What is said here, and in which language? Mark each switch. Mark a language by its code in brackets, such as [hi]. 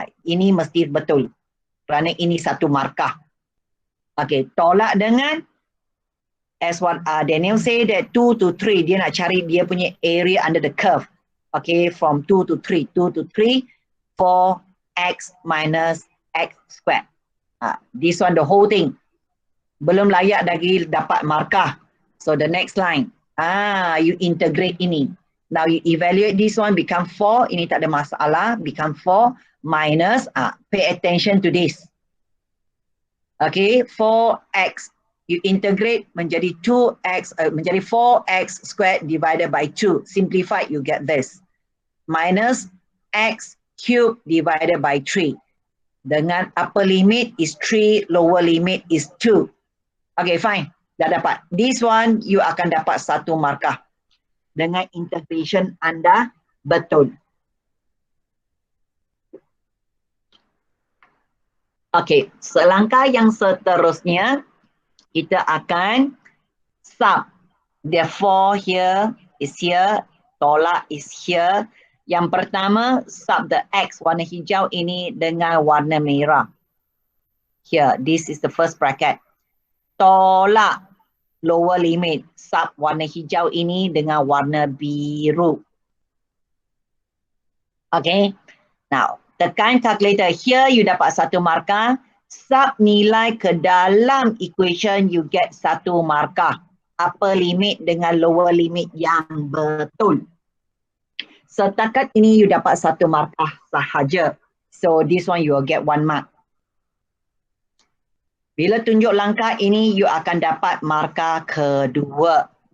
[ms] Ini mesti betul. Kerana ini satu markah. Okay, tolak dengan [en] as what Daniel say that 2 to 3, [ms] dia nak cari dia punya [en] area under the curve. Okay, from 2 to 3, 2 to 3, 4x minus x squared. This one, the whole thing. [ms] Belum layak lagi dapat markah. [en] So the next line, you integrate ini. Now you evaluate this one, become 4, [ms] ini tak ada masalah, [en] become 4 minus, pay attention to this. Okay, 4x, you integrate menjadi 2x, menjadi 4x squared divided by 2. Simplified, you get this. Minus x cubed divided by 3. Dengan upper limit is 3, lower limit is 2. Okay, fine. [ms] Dah dapat. [en] This one, you [ms] akan dapat satu markah. dengan integration anda betul. Okey, selangkah yang seterusnya kita akan sub. [en] Therefore here is here, tolak is here. [ms] Yang pertama, sub the X warna hijau ini dengan warna merah. [en] Here, this is the first bracket. [ms] Tolak lower limit, sub warna hijau ini dengan warna biru. Okay, now tekan calculator. Here you dapat 1 markah. Sub nilai ke dalam equation [en] you get [ms] 1 markah. Upper limit dengan lower limit yang betul. Setakat ini you dapat 1 markah sahaja. [en] So this one you will get 1 mark. [ms] Bila tunjuk langkah ini you akan dapat markah kedua.